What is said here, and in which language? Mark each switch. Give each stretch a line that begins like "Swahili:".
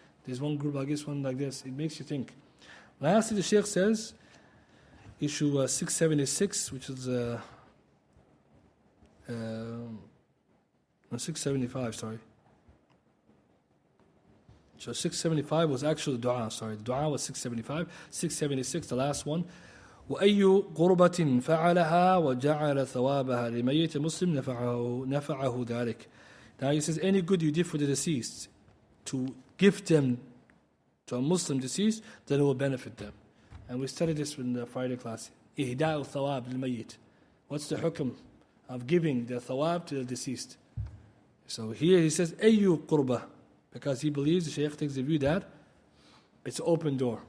English: There's one group like this, one like this. It makes you think. Lastly, the Shaykh says, issue 676, which is 675, sorry. So 675 was actually the dua, sorry. The dua was 675. 676, the last one.
Arabic: وأي قربة فعلها وجعل ثوابها لميت مسلم نفعه ذلك.
English: Now he says, any good you did for the deceased, to give them to a Muslim deceased, then it will benefit them. And we studied this in the Friday class.
Arabic: إهداء الثواب للميت.
English: What's the hukm of giving the thawab to the deceased? So here he says,
Arabic: أي قربة.
English: Because he believes, the Shaykh takes the view that it's an open door.